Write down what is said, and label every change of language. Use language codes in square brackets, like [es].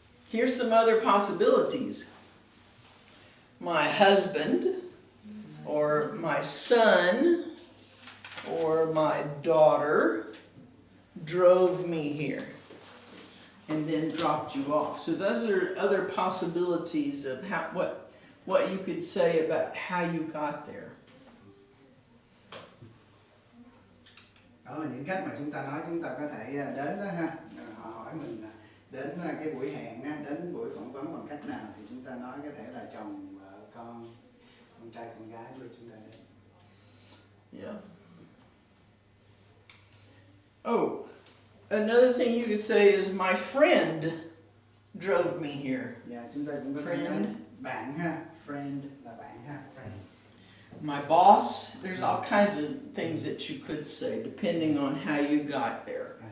[en] Here's some other possibilities. My husband, or my son, or my daughter drove me here and then dropped you off. So those are other possibilities of what you could say about how you got there. [vi] Đó là những cách mà chúng ta nói, chúng ta có thể đến đó ha. Họ hỏi mình đến cái buổi hẹn á, đến buổi phỏng vấn bằng cách nào thì chúng ta nói có thể là chồng, vợ, con trai, con gái của chúng ta đến. [en] Yeah. Oh, another thing you could say is my friend drove me here. [vi] Dạ, chúng ta cũng có thể nói bạn ha, friend là bạn ha, friend. [en] My boss, there's all kinds of things that you could say depending on how you got there.